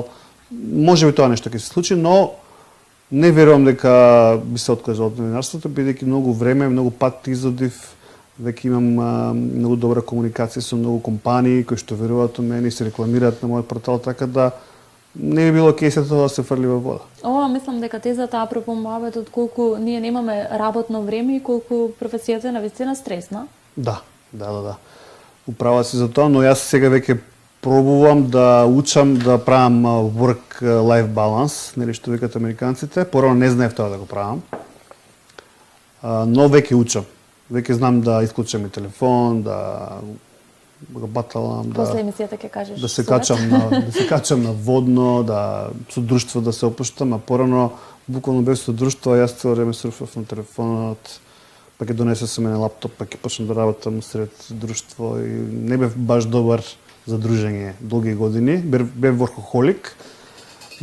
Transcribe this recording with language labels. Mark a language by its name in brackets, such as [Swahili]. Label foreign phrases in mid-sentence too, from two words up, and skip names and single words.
[Macedonian] Можеби тоа нешто ќе се случи, но не верувам дека би се откажал од новинарството, бидејќи многу време, многу пат изодив, веќе имам многу добра комуникација со многу компании кои што веруваат во мене и се рекламираат на мојот портал, така да не би било кейсето да се фрли во вода. Мислам дека тезата апропо муабетот колку ние немаме работно време и колку професијата е навистина стресна. Да. Управа си за тоа, но јас сега веќе пробувам да учам да правам [English] work-life balance, [Macedonian] нели што викаат американците. Порано не знаев тоа да го правам. Но веќе учам. Веќе знам да исклучам и телефон, да го баталам, после емисијата ќе кажеш да се качам на водно, да со друштво да се опуштам, а порано буквално без со друштво, јас цело време сурфав на телефонот, па ќе донесе со мене лаптоп, па ќе почнам да работам сред друштво и не бев баш добар за дружење долги години, бев воркохолик.